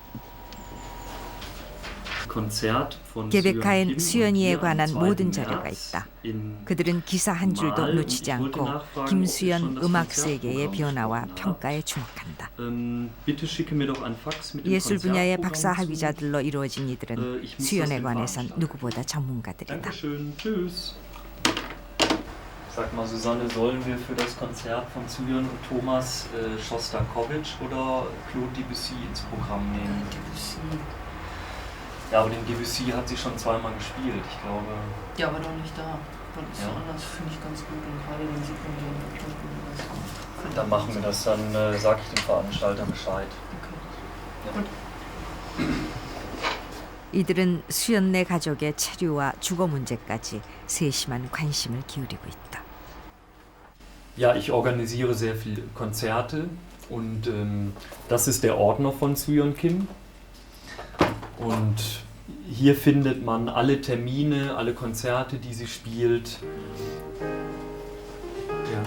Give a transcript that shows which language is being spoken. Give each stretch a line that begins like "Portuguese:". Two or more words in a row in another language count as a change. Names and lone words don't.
Korean: 개백화엔 수연이에 관한 모든 자료가 있다. 그들은 기사 한 줄도 놓치지 않고 김수연 음악 세계의 변화와 평가에 주목한다. 예술 분야의 박사 학위자들로 이루어진 이들은 수연에 관해선 누구보다 전문가들이다.
German: Sag mal, Susanne, sollen wir für das Konzert von Sujan und Thomas Schostakowitsch oder Claude Debussy ins Programm nehmen? Debussy. Ja, aber den Debussy hat sie schon zweimal gespielt, ich glaube. Ja, aber doch nicht da. Das ist anders, finde ich ganz gut. Und gerade den sieht man ja in der Dann machen wir das, dann sage ich dem Veranstalter Bescheid. Ja.
Korean: 이들은 수연네 가족의 체류와 주거 문제까지 세심한 관심을 기울이고 있다.
German: Ja, ich organisiere sehr viele Konzerte und das ist der Ordner von Suyeon Kim. Und hier findet man alle Termine, alle Konzerte, die sie spielt. Ja.